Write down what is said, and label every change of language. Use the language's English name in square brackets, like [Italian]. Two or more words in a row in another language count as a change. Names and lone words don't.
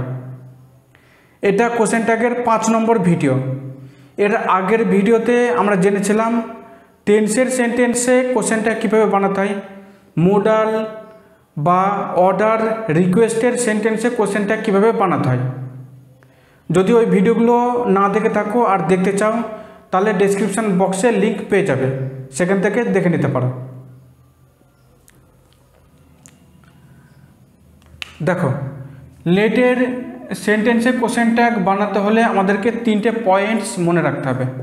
[Bangla] এটা [English] question tag-er [Bangla] 5 নম্বর ভিডিও। এর আগের ভিডিওতে আমরা জেনেছিলাম [English] tense-er sentence-e question tag [Bangla] কিভাবে বানাতে হয়, [English] modal ba order request-er sentence-e question tag [Bangla] কিভাবে বানাতে হয়। যদি ওই ভিডিওগুলো না দেখে থাকো আর দেখতে চাও তাহলে [English] description box-e [Bangla] লিংক পেয়ে যাবে, সেখান থেকে দেখে নিতে পারো। দেখো, লেটের সেন্টেন্সে [English] question tag [Bangla] বানাতে হলে আমাদেরকে 3টে পয়েন্টস মনে রাখতে হবে।